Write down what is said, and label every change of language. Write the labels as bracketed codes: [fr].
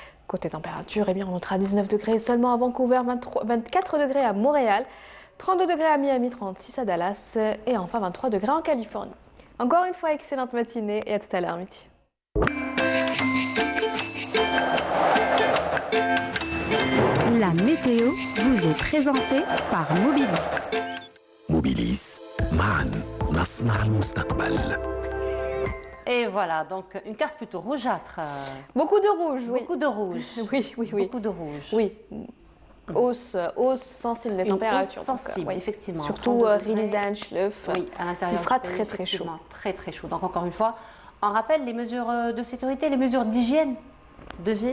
[fr] Côté température, eh bien, on notera 19 degrés seulement à Vancouver, 24 degrés à Montréal, 32 degrés à Miami, 36 à Dallas et enfin 23 degrés en Californie. Encore une fois, excellente matinée et à tout à l'heure, midi. La météo vous est présentée par Mobilis. [ar] موبيليس معا نصنع المستقبل. [fr] Et voilà, donc une carte plutôt rougeâtre. Beaucoup de rouge, oui. Beaucoup de rouge. Oui. Beaucoup de rouge. Oui. Hausse sensible des températures. Hausse sensible, donc, effectivement. Surtout Rilizen, Schlef. Oui, à l'intérieur. Il fera du pays, très très chaud. Très très chaud. Donc encore une fois, on rappelle les mesures de sécurité, les mesures d'hygiène de vie.